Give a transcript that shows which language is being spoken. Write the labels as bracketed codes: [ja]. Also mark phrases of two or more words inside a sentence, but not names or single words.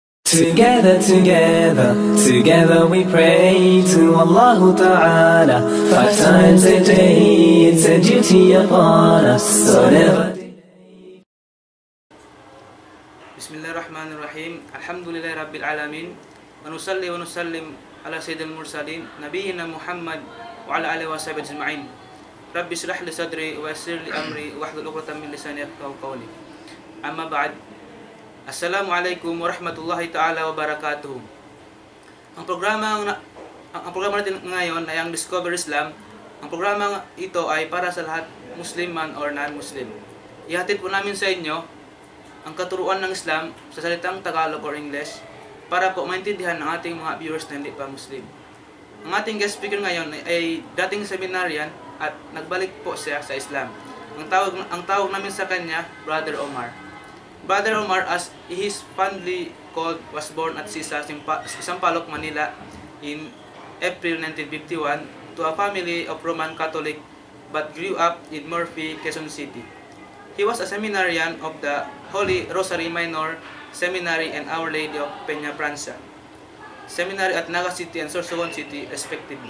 [en] Together we pray to Allah Ta'ala. 5 times a day, it's a duty upon us, so never. [ar] Bismillahirrahmanirrahim. الحمد لله رب العالمين. ونصلي ونسلم على سيد المرسلين نبينا محمد وعلى آله وصحبه أجمعين. رب اشرح لي صدري ويسر لي أمري واحلل عقدة من لساني يفقهوا قولي. أما بعد. السلام عليكم ورحمة الله تعالى وبركاته. [tl] Ang programa natin ngayon ay ang Discover Islam. Ang programa ito ay para sa lahat, Muslim man [en] or non-Muslim. [tl] Ihatid po namin sa inyo ang katuruan ng Islam sa salitang Tagalog or English para po maintindihan ng ating mga viewers na hindi pa Muslim. Ang ating guest speaker ngayon ay dating seminarian at nagbalik po siya sa Islam. Ang tawag namin sa kanya, Brother Omar. [en] Brother Omar, as he is fondly called, was born at Sampaloc, Manila in April 1951 to a family of Roman Catholic but grew up in Murphy, Quezon City. He was a seminarian of the Holy Rosary Minor Seminary and Our Lady of Peña Francia Seminary at Naga City and Sorsogon City, respectively.